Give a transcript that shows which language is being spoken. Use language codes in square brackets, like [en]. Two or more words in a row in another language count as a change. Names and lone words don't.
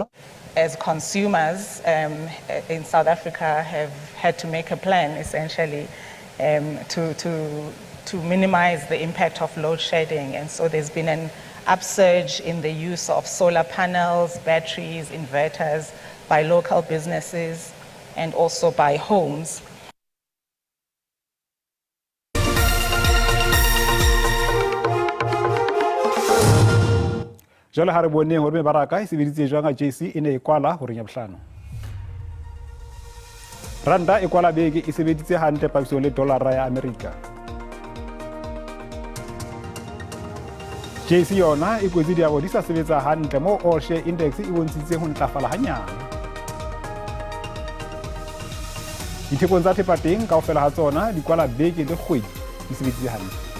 [en] As consumers in South Africa have had to make a plan essentially to minimize the impact of load shedding, and so there's been an upsurge in the use of solar panels, batteries, inverters by local businesses and also by homes. [st] Jwale ha re boneng hore mebaraka e sebeditse jwang a JC e ne e kwala ho renya bohlano. Randa e kwala beke e sebeditse hantle papisong le dolara ya Amerika. JC yona e kwetse diabo di sa sebetsa hantle mo [en] all share index [st] e bontshitse ho ntlafala hanyane. Dithekong tsa thepateng kaofela ha tsona di kwala beke le kgwedi di sebeditse hantle.